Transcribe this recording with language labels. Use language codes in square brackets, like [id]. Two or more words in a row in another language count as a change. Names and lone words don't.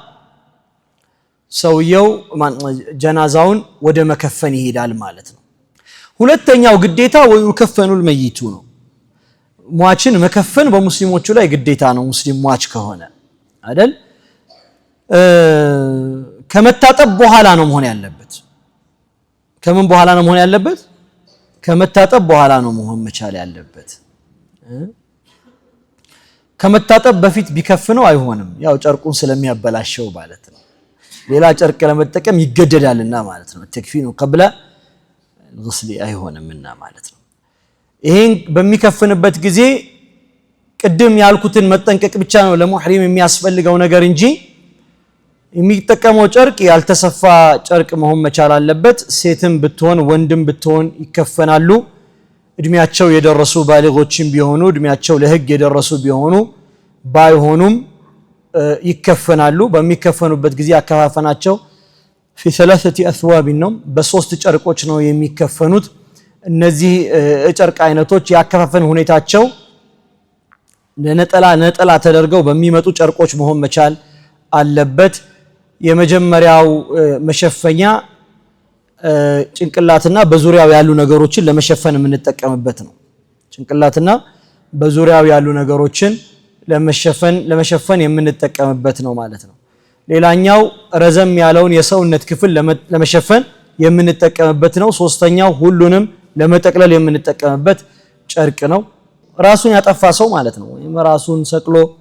[am] ሰውየው ጀናዛውን ወደ መከፈን ይሄዳል ማለት ነው ሁለተኛው ግዴታ [ar] ويكفن الميت [am] ነው ሟችን መከፈን በሙስሊሞቹ ላይ ግዴታ ነው ሙስሊም ሟች ከሆነ አይደል ከመታጠብ በኋላ ነው መሆን ያለበት ከምን በኋላ ነው መሆን ያለበት ከመታጠብ በኋላ ነው መሆን መቻል ያለበት ከመታጠብ በፊት ቢከፍነው አይሆንም ያው ጨርቁን ስለሚያበላሸው ማለት ነው ሌላ ጨርቅ ለመጠቀም ይገደዳልና ማለት ነው [ar] التكفين قبل الغسل [am] አይሆንምና ማለት ነው ይሄን በሚከፍንበት ጊዜ ቅድም ያልኩትን መጠንቀቅ ብቻ ነው ለሙህሪም የሚያስፈልገው ነገር እንጂ የሚጠቀመው ጨርቅ ያልተሰፋ ጨርቅ መሆን መቻል አለበት ሴትም ብትሆን ወንድም ብትሆን ይከፈናሉ እድሜያቸው የደረሱ ባሊጎችም ቢሆኑ እድሜያቸው ለህግ የደረሱ ቢሆኑ ባይሆኑም ይከፈናሉ በሚከፈኑበት ጊዜ አከፋፈናቸው [ar] في ثلاثه اثواب [am] ነው በሶስት ጨርቆች ነው የሚከፈኑት እነዚህ ጨርቅ አይነቶች ያከፋፈን ሁኔታቸው ለነጠላ ተደርገው በሚመጡ ጨርቆች መሆን መቻል አለበት የመጀመሪያው መሸፈኛ ጭንቅላትና በዙሪያው ያሉ ነገሮችን ለመሸፈን የምንጠቀምበት ነው ጭንቅላትና በዙሪያው ያሉ ነገሮችን ለመሸፈን የምንጠቀምበት ነው ማለት ነው ሌላኛው ረዘም ያለውን የሰውነት ክፍል ለመሸፈን የምንጠቀምበት ነው ሶስተኛው ሁሉንም ለመጠቅለል የምንጠቀምበት ጨርቅ ነው ራሱን ያጠፋ ሰው ማለት ነው ራሱን ሰቅሎ